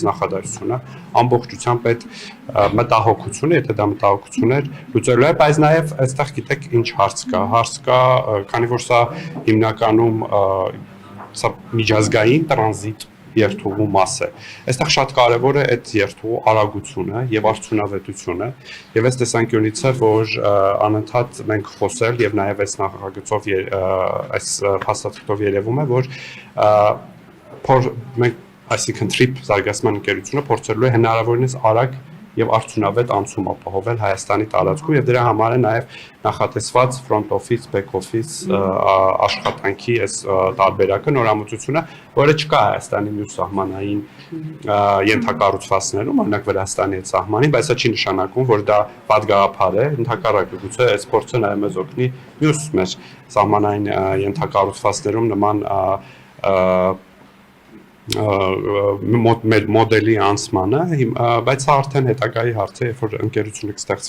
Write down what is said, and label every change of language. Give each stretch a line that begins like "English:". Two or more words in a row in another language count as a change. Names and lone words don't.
Armenian: նախադասությունը ամբողջությամբ այդ մտահոգությունը, եթե դա մտահոգություն էր, լուծելու է, բայց նաեւ այստեղ գիտեք ինչ հարց կա, քանի որ սա հիմնականում սա միջազգային տրանզիտ երթուղու մաս է։ Այստեղ շատ կարևոր է այդ երթուղու արագությունը եւ արդյունավետությունը եւ այս տեսանկյունից է, որ անընդհատ մենք խոսել եւ նաեւ այս նախագծով այս փաստաթղթով երևում է, որ մենք այսինքն TRIP զարգացման ընկերությունը փորձելու է հնարավորինս արագ եւ արդյունավետ անցում ապահովել Հայաստանի տարածքում եւ դրա համար է նաեւ նախատեսված
English: front office, back office
Armenian: աշխատանքի այս տարբերակը նորամուծությունը, որը չկա Հայաստանի մյուս սահմանային ենթակառուցվածքներում, օրինակ Վրաստանի այդ սահմանին, բայց դա չի նշանակում, որ դա պատգաղափար է, ընդհակառակը գուցե այս փորձը նաեւ մեզ օգնի մյուս մեր սահմանային ենթակառուցվածքներում նման մոդելի անցմանը, բայց սա արդեն հետագայի հարց է, երբ որ ընկերությունը կստեղծվի